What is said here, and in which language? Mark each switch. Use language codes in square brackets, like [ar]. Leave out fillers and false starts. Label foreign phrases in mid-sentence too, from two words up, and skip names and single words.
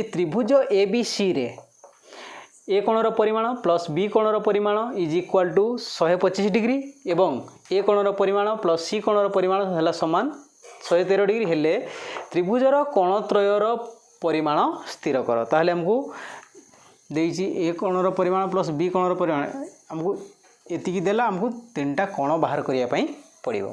[or] ତ୍ରିଭୁଜ ଏ ବି ସି ରେ ଏ କୋଣର ପରିମାଣ ପ୍ଲସ ବି କୋଣର ପରିମାଣ [en] is equal to [or] 125 ଡିଗ୍ରୀ ଏବଂ ଏ କୋଣର ପରିମାଣ ପ୍ଲସ ସି କୋଣର ପରିମାଣ ହେ ସମାନ 113 ଡିଗ୍ରୀ ହେଲେ ତ୍ରିଭୁଜର କୋଣତ୍ରୟର ପରିମାଣ ସ୍ଥିର କର। ତାହଲେ ହମକୁ ଦେଇଛି ଏ କୋଣର ପରିମାଣ ପ୍ଲସ ବି କୋଣର ପରିମାଣ ହମକୁ ଏତିକି ଦେଲା ହମକୁ ତିନିଟା କୋଣ ବାହାର କରିଆ ପଇ ପଡ଼ିବ।